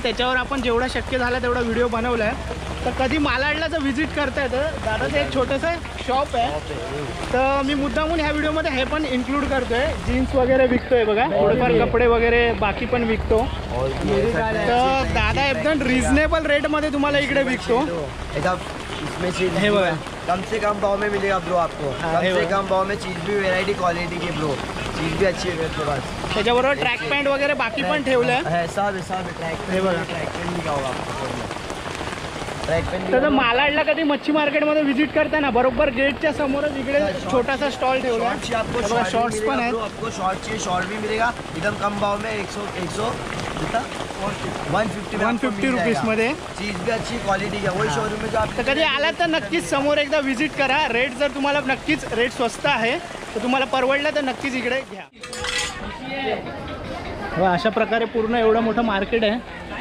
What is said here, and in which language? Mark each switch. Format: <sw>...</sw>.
<mr>त्याच्यावर आपण जेवढा शक्य झाला तेवढा व्हिडिओ बनवला आहे. तर कधी मालाडला जर व्हिजिट करता येतं, दादाचं एक छोटंसं शॉप आहे, तर मी मुद्दामून ह्या व्हिडिओमध्ये हे पण इन्क्लूड करतोय. जीन्स वगैरे विकतोय बघा, थोडेफार कपडे वगैरे बाकी पण विकतो. तर दादा एकदम रिझनेबल रेटमध्ये तुम्हाला इकडे विकतो.</mr> <hi>इसमें चीज</hi> <mr>हे बघा,</mr> <hi>कम से कम भाव में मिलेगा ब्रो आपको. हाँ, कम से कम भाव में चीज भी वैरायटी क्वालिटी की ब्रो, चीज भी अच्छी है मेरे पास.</hi> <mr>त्याच्याबरोबर ट्रॅक पॅन्ट वगैरे बाकी पण ठेवलं आहे.</mr> <hi>है सब ट्रैक</hi> <mr>हे बघा,</mr> <hi>ट्रैक पेन भी होगा आपको. ट्रैक पेन</hi> <mr>तर मालाडला कधी मच्छी मार्केटमध्ये व्हिजिट करताना बरोबर गेटच्या समोरच इकडे छोटासा स्टॉल ठेवला आहे.</mr> <hi>आपको</hi> <mr>शॉर्ट्स पण आहेत.</mr> <hi>आपको शॉर्ट चाहिए, शॉर्ट भी मिलेगा एकदम कम भाव में.</hi> <mr>150 रुपीजमध्ये.</mr> <hi>चीज भी अच्छी क्वालिटी है. वही शोरूम में जो आप</hi> <mr>तर कधी आलात तर नक्कीच समोर एकदा व्हिजिट करा. रेट जर तुम्हाला नक्कीच रेट स्वस्त आहे, तर तुम्हाला परवडलं तर नक्कीच इकडे घ्या. अशा प्रकारे पूर्ण एवढं मोठं मार्केट आहे.</mr>